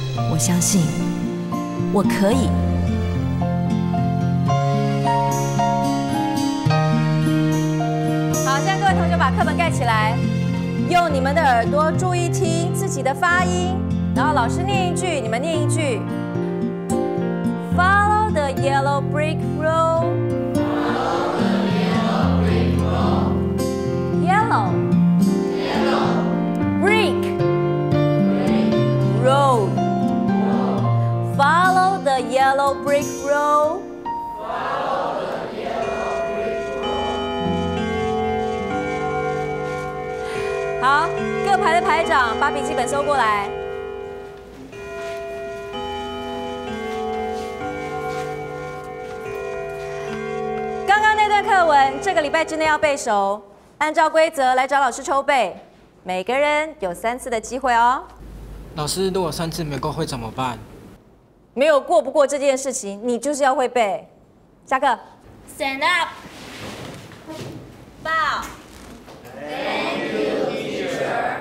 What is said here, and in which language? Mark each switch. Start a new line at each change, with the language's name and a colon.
Chinese: 我相信，我可以。各位同学把课本盖起来，用你们的耳朵注意听自己的发音，然后老师念一句，你们念一句。
English: Follow the yellow brick road. Follow the yellow brick road. Yellow. Yellow. Brick. Brick. Road. Road. Follow the yellow brick road. Follow
Chinese: 好，各排的排长把笔记本收过来。刚刚那段课文，这个礼拜之内要背熟，按照规则来找老师抽背，每个人有3次的机会哦。老师，如果3次没过会怎么办？没有过不过这件事情，你就是要会背。下课。
English: Stand up。
Chinese: 报。
English: Thank you, teacher.